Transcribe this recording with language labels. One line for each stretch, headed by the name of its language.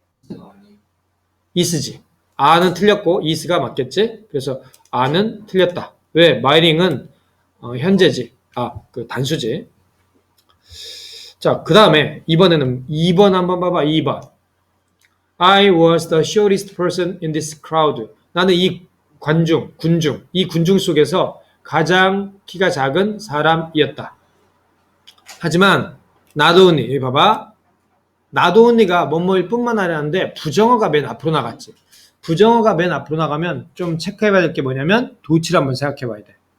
Korean: 아니 is지. a는 틀렸고 is가 맞겠지? 그래서 a는 틀렸다. 왜? mining은 현재지. 그 단수지. 자, 그 다음에 이번에는 2번 한번 봐봐. 2번.
English: I was the shortest person in this crowd.
Korean: 나는 이 이 군중 속에서 가장 키가 작은 사람이었다. 하지만 not only, 여기 봐봐. not only가 뭐뭐일 뿐만 아니라는데 부정어가 맨 앞으로 나갔지. 부정어가 맨 앞으로 나가면 좀 체크해봐야 될 게 뭐냐면 도치를 한번 생각해봐야 돼.